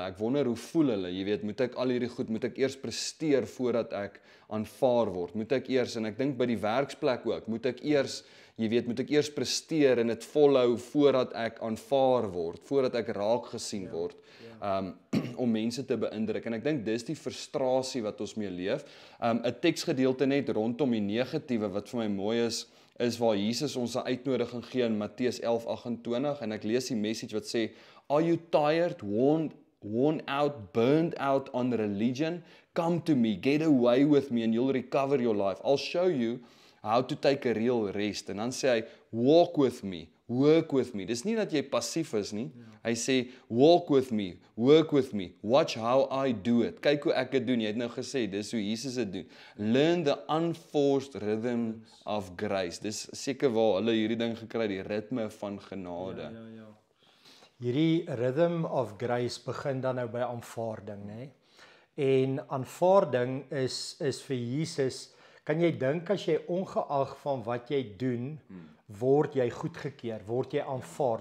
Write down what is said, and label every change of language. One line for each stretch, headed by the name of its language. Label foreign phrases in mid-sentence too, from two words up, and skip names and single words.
Afrikaans: Ek wonder hoe voel hulle, moet ek al hierdie goed, moet ek eers presteer voordat ek aanvaar word, moet ek eers, en ek dink by die werksplek ook, moet ek eers presteer en dit volhou voordat ek aanvaar word, voordat ek raak gesien word, om mense te beïndruk, en ek dink dis die frustrasie wat ons mee leef. 'n Teksgedeelte net rondom die negatiewe wat vir my mooi is waar Jesus ons 'n uitnodiging gee in Matteus 11:28, en ek lees die message wat sê,
English: "Are you tired, worn out, burned out on religion? Come to me, get away with me and you'll recover your life. I'll show you how to take a real rest."
Afrikaans: En dan sê hy,
English: "Walk with me, work with me.
Afrikaans: Dis nie dat jy passief is nie. Hy sê,
English: walk with me, work with me, watch how I do it.
Afrikaans: Kyk hoe ek dit doen. Jy het nou gesê, dis hoe Jesus dit doen.
English: Learn the unforced rhythm of grace.
Afrikaans: Dis seker waar hulle hierdie ding gekry het, die ritme van genade. Hierdie
English: rhythm of grace
Afrikaans: begin dan nou by aanvaarding, né? En aanvaarding is vir Jesus, kan jy dink as jy ongeag van wat jy doen, word jy goedgekeur, word jy aanvaar.